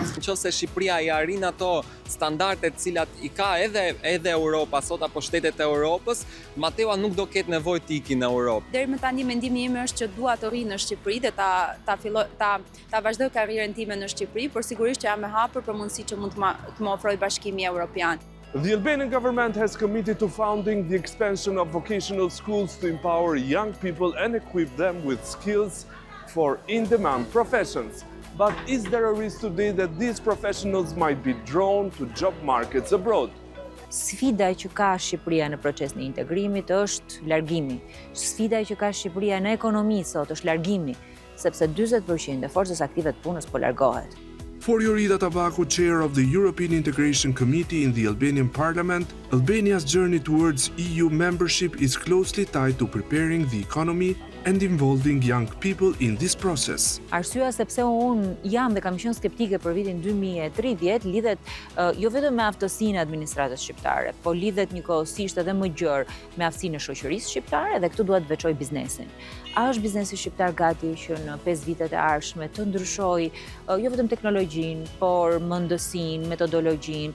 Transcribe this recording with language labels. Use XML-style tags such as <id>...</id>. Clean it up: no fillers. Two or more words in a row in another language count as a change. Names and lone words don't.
<sq>Nëse Shqipëria i arrin ato standardet të cilat i ka edhe Europa sot apo shtetet e Europës, Mateo nuk do ketë nevojë të ikë në Europë. Deri më tani mendimi im është që dua të rri në Shqipëri dhe ta vazhdoj karrierën time në Shqipëri, por sigurisht që jam e hapur për mundësi që mund të më ofrojë Bashkimi Evropian.</sq> <en>The Albanian government has committed to founding the expansion of vocational schools to empower young people and equip them with skills for in-demand professions. But is there a risk today that these professionals might be drawn to job markets abroad?</en> <sq>Sfida që ka Shqipëria në procesin e integrimit është largimi. Sfida që ka Shqipëria në ekonomi sot është largimi, sepse 40% e forcës aktive të punës po largohet.</sq> <en>For Yorida Tabaku, chair of the European Integration Committee in the Albanian Parliament, Albania's journey towards EU membership is closely tied to preparing the economy and involving young people in this process.</en> <sq>Arsyeja sepse unë jam dhe kam qenë skeptike për vitin 2030 lidhet jo vetëm me aftësinë e administratës shqiptare, po lidhet njëkohësisht edhe më gjerë me aftësinë e shoqërisë shqiptare dhe këtu dua të veçoj biznesin. A është biznesi shqiptar gati që në 5 vitet e ardhshme të ndryshojë jo vetëm teknologjinë, por mendësinë, metodologjinë?</sq>